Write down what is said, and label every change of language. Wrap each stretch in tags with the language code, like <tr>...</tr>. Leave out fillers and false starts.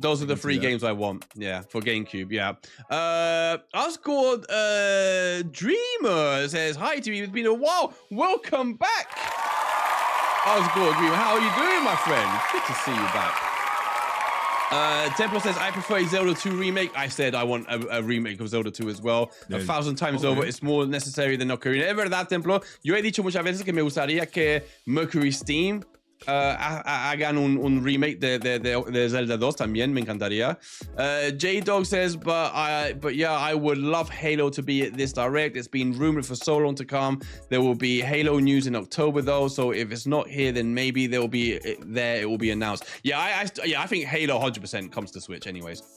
<en>Those are the 3 games I want, yeah, for GameCube, yeah. Osgood Dreamer says, hi to you, it's been a while. Welcome back. Osgood Dreamer, how are you doing, my friend? Good to see you back. Templar says, I prefer a Zelda 2 remake. I said I want a remake of Zelda 2 as well. 1,000 times over. It's more necessary than Ocarina.</en> <es>Es verdad, Templo. Yo he dicho muchas veces que me gustaría que Mercury Steam hagan un remake de Zelda 2 también. Me encantaría.</es> <en>J-Dog says, but yeah, I would love Halo to be at this Direct. It's been rumored for so long to come. There will be Halo news in October though, so if it's not here, then maybe there will be it will be announced. Yeah, I think Halo 100% comes to Switch anyways.</en>